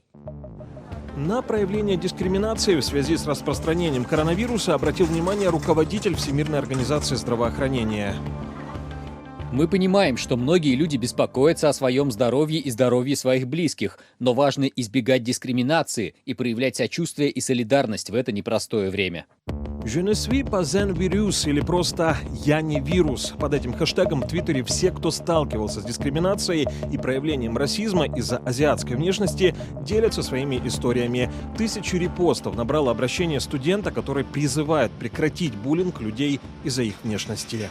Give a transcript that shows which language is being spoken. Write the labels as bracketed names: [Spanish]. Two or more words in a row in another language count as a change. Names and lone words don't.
[Russian] На проявление дискриминации в связи с распространением коронавируса обратил внимание руководитель Всемирной организации здравоохранения. Мы понимаем, что многие люди беспокоятся о своем здоровье и здоровье своих близких, но важно избегать дискриминации и проявлять сочувствие и солидарность в это непростое время. [French] «Je ne suis pas un virus» [Russian] или просто «Я не вирус». Под этим хэштегом в Твиттере все, кто сталкивался с дискриминацией и проявлением расизма из-за азиатской внешности, делятся своими историями. 1000 репостов набрало обращение студента, который призывает прекратить буллинг людей из-за их внешности.